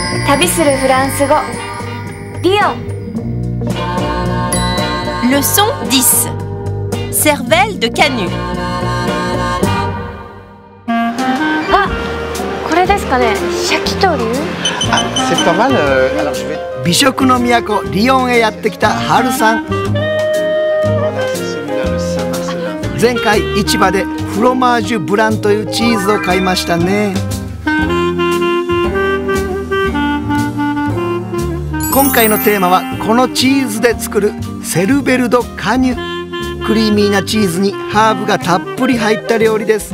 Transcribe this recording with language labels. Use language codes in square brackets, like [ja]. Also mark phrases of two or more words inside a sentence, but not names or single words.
[ja] 旅するフランス語リヨン [fr] Leçon 10 Cervelle de Canut [ja] あ、これですかね。シャキトリュ [fr] Ah, c'est pas mal. Alors je vais. [ja] 美食の都リヨンへやってきたハルさん。 [fr] Voilà, c'est celui-là, le Saint-Marcelin. [ja] 前回市場でフロマージュブランというチーズを買いましたね。今回のテーマはこのチーズで作るセルベル・ド・カニュ。クリーミーなチーズにハーブがたっぷり入った料理です。